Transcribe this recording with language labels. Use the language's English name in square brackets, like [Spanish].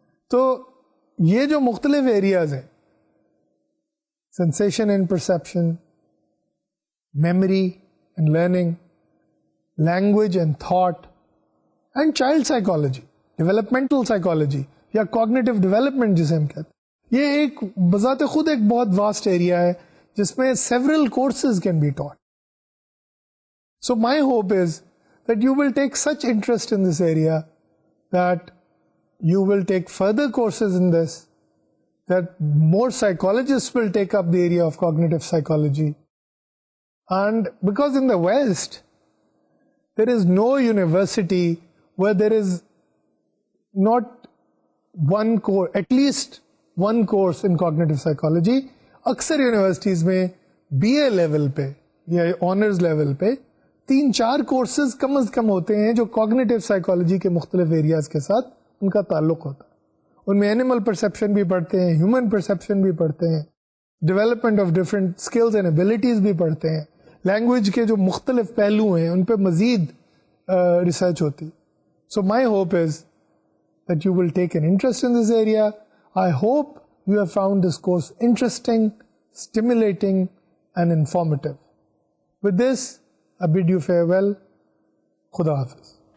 [Urdu] تو یہ جو مختلف ایریاز ہیں، sensation and perception, memory and learning, language and thought, and child psychology, developmental psychology یا کوگنیٹو ڈیولپمنٹ جسے ہم کہتے ہیں، یہ ایک بذات خود ایک بہت واسٹ ایریا ہے جس میں [English] several courses can be taught. So my hope is that you will take such interest in this area that you will take further courses in this, that more psychologists will take up the area of cognitive psychology. And because in the West, there is no university where there is not one course, at least one course in cognitive psychology. [Urdu] اکثر universities میں be a level پہ یا honours level پہ 3-4 courses کم از کم ہوتے ہیں جو cognitive psychology کے مختلف ایریاز کے ساتھ ان کا تعلق ہوتا ہے. ان میں اینیمل پرسیپشن بھی پڑھتے ہیں، ہیومن پرسیپشن بھی پڑھتے ہیں، development of different skills and abilities بھی پڑھتے ہیں، لینگویج کے جو مختلف پہلو ہیں ان پہ مزید ریسرچ ہوتی. [English] So my hope is that you will take an interest in this area. I hope you have found this course interesting, stimulating, and informative. With this, I bid you farewell. [Urdu] Khuda Hafiz.